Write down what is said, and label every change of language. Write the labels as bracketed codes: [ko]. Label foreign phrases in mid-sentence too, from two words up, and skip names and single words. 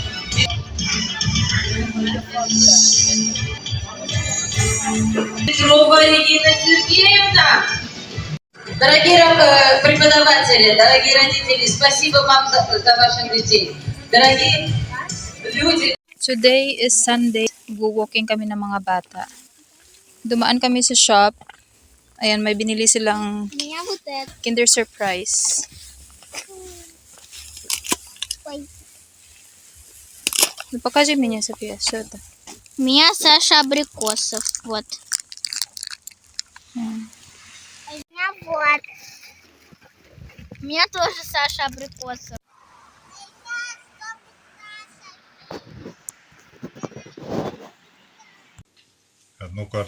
[ru] Петрова Регина Сергеевна. Дорогие преподаватели, дорогие родители, спасибо вам за ваших детей. Дорогие люди. [en] Today is Sunday. [tl] Walking kami ng mga bata. Dumaan kami sa shop. Ayan, may binili silang Kinder Surprise. [ru] Ну, покажи мне, София, что это. У меня Саша Абрикосов. Вот. У меня вот. У меня тоже Саша Абрикосов. Ну-ка,